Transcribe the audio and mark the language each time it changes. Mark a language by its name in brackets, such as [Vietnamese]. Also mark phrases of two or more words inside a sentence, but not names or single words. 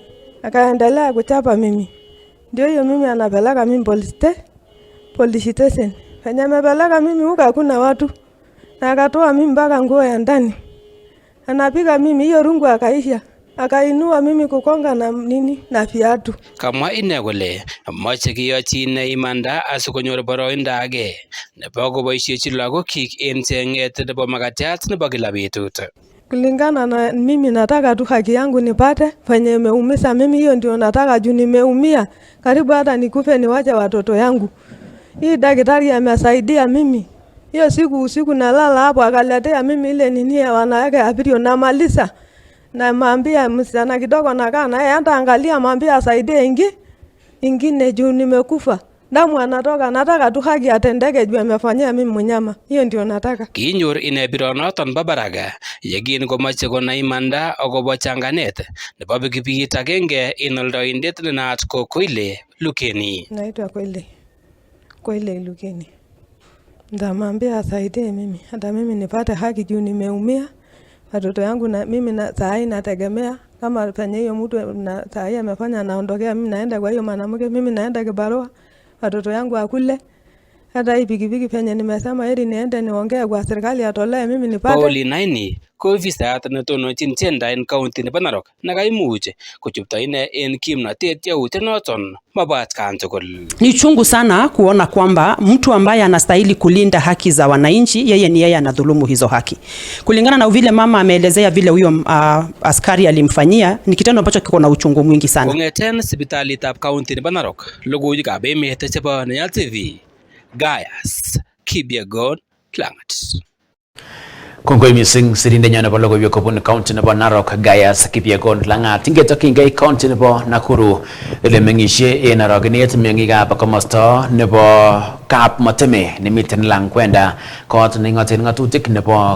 [Swahili] Akaendelea kuchapa mimi. Ndio hiyo mimi anapeleka mimi police station. Venye amepeleka mimi huko hakuna watu. Na akatoa mimi mpaka nguo ya ndani. Anapiga mimi hiyo rungu akaisha. Akainua mimi kukonga na nini na viatu. [Kalenjin] Kamwa ine kole moche kiyochi ine imanda asikonyor boroindo age nebo koboisiechi lagokyik en cheng'et nebo makatiat nebo kila betut. [Swahili] Kulingana na mimi nataka tu haki yangu nipate, venye imeumiza mimi hiyo ndio nataka juu nimeumia. Karibu hata nikufe niwache watoto yangu. Hii daktari amesaidia mimi. Hiyo usiku nalala hapo akaletea mimi ile nini ya wanawake abirio namaliza. Na maambia msichana kidogo nakaa naye hata angalia maambia asaidie ingine juu nimekufa. Damu anatoka, nataka tu haki atendeke juu amefanyia mimi mnyama. Hiyo ndio nataka. [Kalenjin] Kinyor ine bironoton bo Baraga yekin komoche konai imanda akobo changanet nebo pikipikit agenge en oldoindet nenaat ko Koile Lukeni. [Swahili] Naitwa Koile Lukeni. Ndamwambia asaidie mimi. Hata mimi nipate haki juu nimeumia. Watoto yangu na mimi na saa hii nategemea kama penye hiyo mtu na saa hii amefanya naondokea mimi naenda kwa hiyo mwanamke mimi naenda kibarua watoto yangu akule. Hata hii pikipiki penye nimesema heri niende niongee kwa serikali atolee mimi nipate. [Kalenjin] Pauli Naini ko ofisayat netononjin tiendo en county nebo Narok nekaimuch kochupto ine en kimnotet yautenoton mobo atkan tugul. [Swahili] Ni chungu sana kuona kwamba mtu ambaye anastahili kulinda haki za wananchi yeye anadhulumu hizo haki. Kulingana na vile mama ameelezea vile huyo askari alimfanyia ni kitendo ambacho kiko na uchungu mwingi sana. [Kalenjin] Kongeten sipitalitab county nebo Narok logoiwekab emet chebo Nenyon TV. Gaius Kipyegon Langat. Kongoi mising sirindenyo nebo logoiwek kobun county nebo Narok Gaius Kipyegon Langat. Ingetokingei county nebo Nakuru ele mengishe en arogenet meng'ikab komosta nebo Kap Moteme nemiten Langkwenda kot nengoten ng'atutik nebo